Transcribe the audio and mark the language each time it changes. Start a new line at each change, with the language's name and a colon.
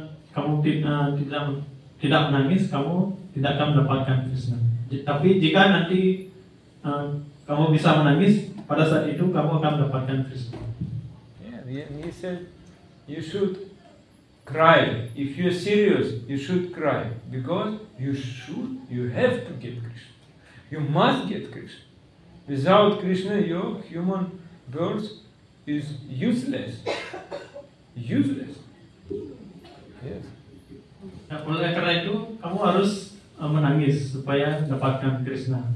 Indonesian: kamu tidak menangis, kamu tidak akan mendapatkan Krishna. Tapi jika nanti kamu bisa menangis, pada saat itu kamu akan mendapatkan Krishna.
English: Yeah, he said you should cry. If you're serious, you should cry because you have to get Krishna. You must get Krishna. Without Krishna, your human birth is useless. Useless. Yes.
Indonesian: Nah, oleh karena itu kamu harus menangis supaya mendapatkan Krishna.